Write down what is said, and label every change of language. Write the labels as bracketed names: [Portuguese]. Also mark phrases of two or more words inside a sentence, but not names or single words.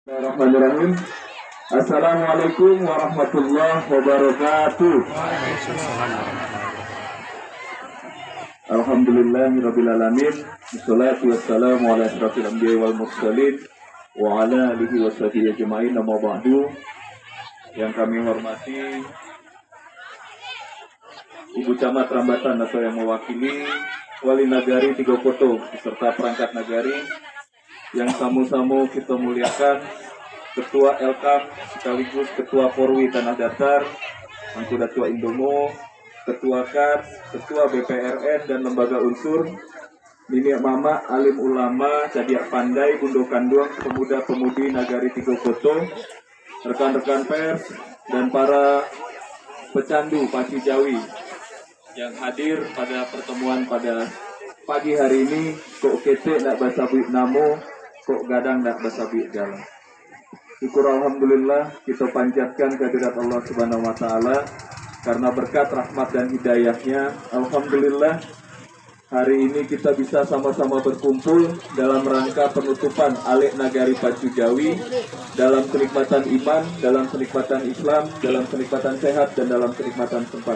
[Arabic] بسم الله الرحمن الرحيم السلام عليكم ورحمة الله وبركاته. الحمد لله رب العالمين. والصلاة والسلام على أشرف الأنبياء والمرسلين وعلى آله وصحبه أجمعين. أما بعد. [Indonesian] Yang kami hormati Ibu Camat Rambatan atau yang mewakili Wali Nagari Tigo Koto beserta perangkat nagari, yang tamu-tamu kita muliakan, Ketua LKAM sekaligus Ketua Porwi Tanah Datar, Mangku Datua Indomo, Ketua KAR, Ketua BPRN dan lembaga unsur, Nini Mama, Alim Ulama, Cadiak Pandai, Bundo Kanduang, pemuda-pemudi Nagari Tigo Koto, rekan-rekan pers, dan para pecandu Paci Jawi yang hadir pada pertemuan pada pagi hari ini. [Minangkabau] Kok kete nak basabi namo, kok gadang nak basabi jalan. [Indonesian] Syukur alhamdulillah kita panjatkan kehadirat Allah [Arabic] سبحانه وتعالى [Indonesian] karena berkat rahmat dan hidayahnya. Alhamdulillah hari ini kita bisa sama-sama berkumpul dalam rangka penutupan Alek Nagari Pacu Jawi, dalam kenikmatan iman, dalam kenikmatan Islam, dalam kenikmatan sehat, dan dalam kenikmatan tempat.